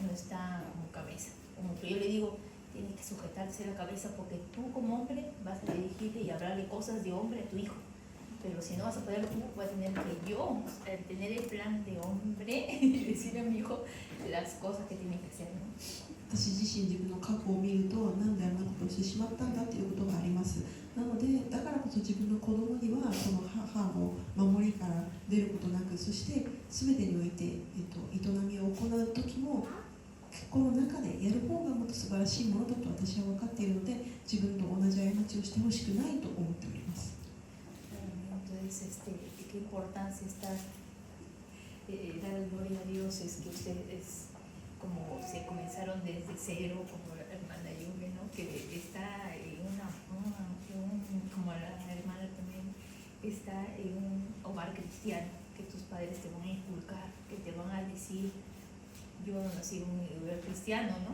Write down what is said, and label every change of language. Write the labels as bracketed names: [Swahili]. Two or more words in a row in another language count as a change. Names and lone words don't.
[Spanish] No está como cabeza. Como que yo le digo, tienes que sujetarse la cabeza porque tú como hombre vas a dirigirle y hablarle cosas de hombre a tu hijo. Pero si no vas a poder tú, vas a tener que yo tener el plan de hombre y decirle a mi hijo las cosas que tiene que hacer, ¿no? [Japanese] 私自身自分の過去を見るとなんであんなことをしてしまったんだということがあります。なのでだからこそ自分の子供にはこの母の守りから出ることなく、そして全てにおいて、営みを行う時もこの中でやる方がもっと素晴らしいものだと私は分かっているので自分と同じ過ちをしてほしくないと思っております。 [Spanish] Entonces, qué importancia está dar gloria a Dios es que ustedes como se comenzaron iniciaron desde cero, como la hermana Yume, ¿no? Que está en como la hermana también, está en un hogar cristiano, que tus padres te van a inculcar, que te van a decir, yo nací en un hogar cristiano, ¿no?